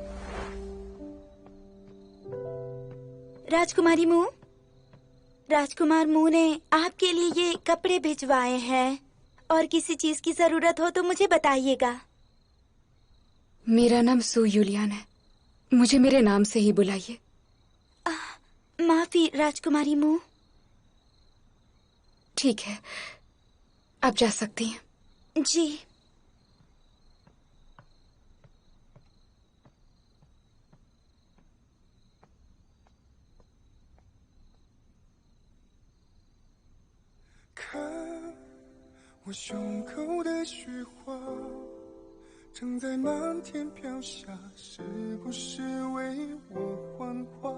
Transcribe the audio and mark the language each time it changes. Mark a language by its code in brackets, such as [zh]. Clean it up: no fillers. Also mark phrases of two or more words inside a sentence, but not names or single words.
[hi] राजकुमारी मू, राजकुमार मू ने आपके लिए ये कपड़े भिजवाए हैं, और किसी चीज की जरूरत हो तो मुझे बताइएगा। मेरा नाम सू यूलियान है, मुझे मेरे नाम से ही बुलाइए। माफी राजकुमारी मू। ठीक है, आप जा सकती हैं। जी। [zh] 看我胸口的雪花正在漫天飘下，是不是为我幻化？